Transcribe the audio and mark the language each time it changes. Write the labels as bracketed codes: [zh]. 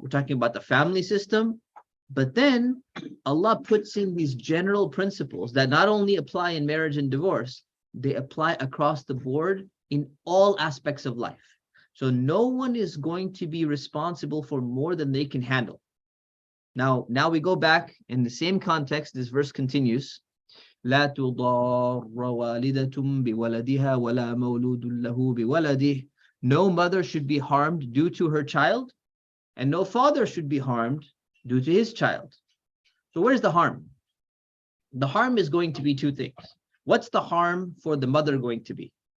[en] We're talking about the family system. But then Allah puts in these general principles that not only apply in marriage and divorce, they apply across the board in all aspects of life. So no one is going to be responsible for more than they can handle. Now we go back in the same context. This verse continues. [ar] لا تضار والدة بولدها ولا مولود له بولده. [en] No mother should be harmed due to her child, and no father should be harmed due to his child. So where's the harm? The harm is going to be two things. What's the harm for the mother going to be?